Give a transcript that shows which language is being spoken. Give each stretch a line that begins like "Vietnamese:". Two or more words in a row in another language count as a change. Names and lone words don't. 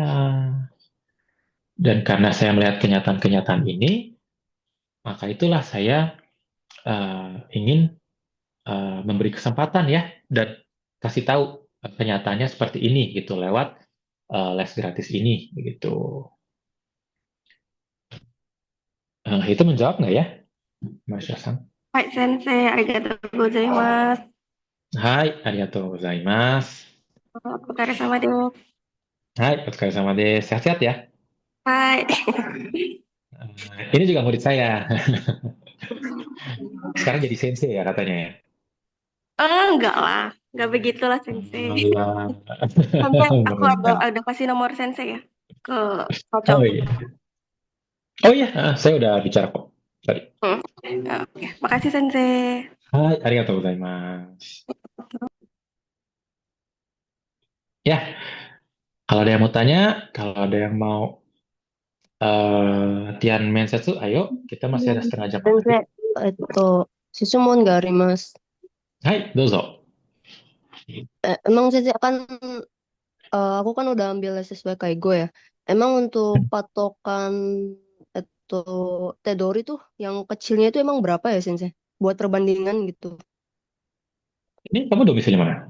Indonesian: Dan karena saya melihat kenyataan-kenyataan ini, maka itulah saya ingin memberi kesempatan ya dan kasih tahu kenyataannya seperti ini gitu lewat les gratis ini begitu. Itu menjawab nggak ya, Mas Yasan? Baik,
Japanese: 先生、ありがとうございます. はい、ありがとうございます. O疲れ様です。
Indonesian: Hai, otsukare sehat-sehat ya. Hai. Ini juga murid saya. Sekarang jadi sensei ya katanya ya. Enggak lah, enggak begitulah Sensei. Alah. Sampai aku Benar. ada kasih nomor Sensei ya ke Oh Kocok. iya. Oh iya, saya udah bicara kok tadi. Oke, makasih Sensei.
Japanese: はい、ありがとうございます.
Indonesian: Ya, kalau ada yang mau tanya, kalau ada yang mau Tian Mensetsu, ayo, kita masih ada setengah jam lagi.
Japanese: 質問があります。はい、どうぞ.
Indonesian: Emang Sensei aku kan udah ambil sesuai Kaigo ya. Emang untuk patokan Tedori tuh yang kecilnya itu emang berapa ya Sensei? Buat perbandingan gitu. Ini kamu domisili mana?